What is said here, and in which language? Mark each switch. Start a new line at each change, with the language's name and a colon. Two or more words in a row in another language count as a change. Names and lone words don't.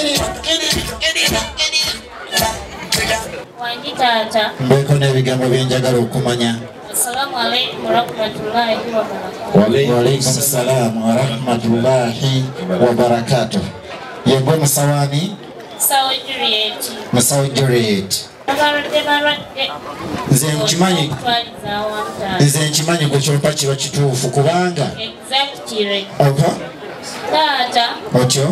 Ganda: Wanjitata. Mbeko n'ebigambo byenjagala okumanya.
Arabic: السلام عليكم ورحمة الله وبركاته. وعليكم السلام ورحمة الله وبركاته.
Ganda: Yego musawani? Musawo Juliet. Nze nkimanyi gwe kyompa kiba kituufu kubanga. Exactly. Opa? Taata. Otyo?